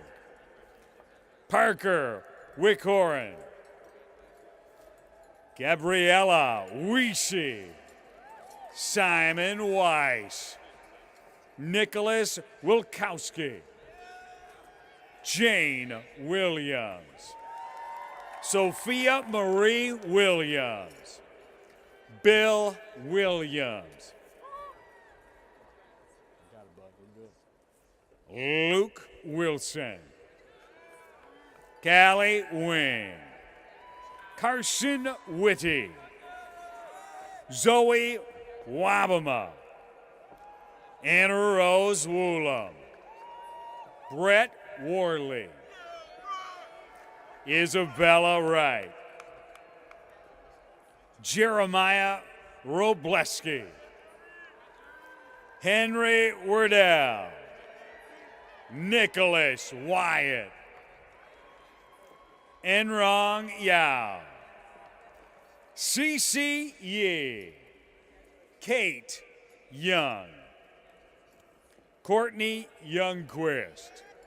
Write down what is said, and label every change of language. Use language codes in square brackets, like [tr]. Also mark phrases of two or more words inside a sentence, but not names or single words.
[en] Parker Wickhoren. Gabriella Weesey. Simon Weiss. Nicholas Wilkowski. Jane Williams. Sophia Marie Williams. Bill Williams. Luke Wilson. Callie Wing. Carson Whitty. Zoe Wabama. Anna Rose Woolham. Brett Worley. Isabella Wright. Jeremiah Robleski. Henry Wardell. Nicholas Wyatt. Enrong Yao. Cece Yee. Kate Young. Courtney Youngquist.